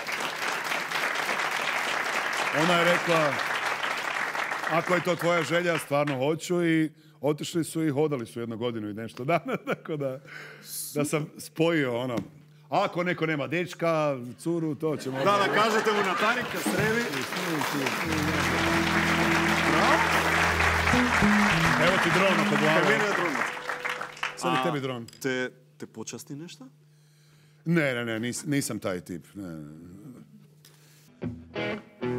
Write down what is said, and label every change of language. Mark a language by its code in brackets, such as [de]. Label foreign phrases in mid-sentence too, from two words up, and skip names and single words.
[bs] Ona je rekla, ako je to tvoja želja, stvarno hoću, i otišli su i hodali su 1 godinu i nešto dana, tako da sam spojio ono. Ako neko nema dečka, curu, to ćemo... [mk] Да кажете му на Таника, среди. [bs] Evo ti dron oko glave. [mk] Мене е дрон. [bs] Sad je tebi dron. [mk] Те почасти нешта? [bs] Ne, nisam taj tip. Ne.